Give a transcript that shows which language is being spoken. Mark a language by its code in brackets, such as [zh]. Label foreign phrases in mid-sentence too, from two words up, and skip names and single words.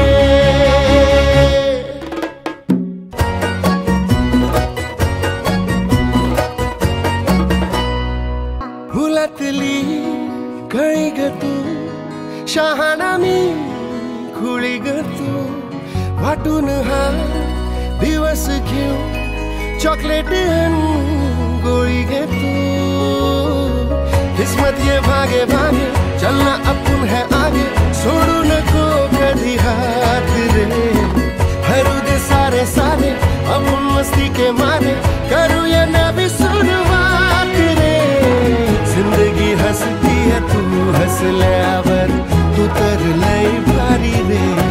[mr] फुलातली कळी ग तू शहाणा मी खुळी ग तू वाटून हा दिवस घेऊ चॉकलेट गोळी ग तू [hi] किस्मत ये भागे भागे चलना अपन है आगे [mr] छोड़ू नको [hi] कभी हाथ रे हरू दे सारे सारे अपन मस्ती के मारे करूँ या ना भी शुरुआत रे जिंदगी हंसती है [mr] तू हंसल्यावर तू तर लय भारी रे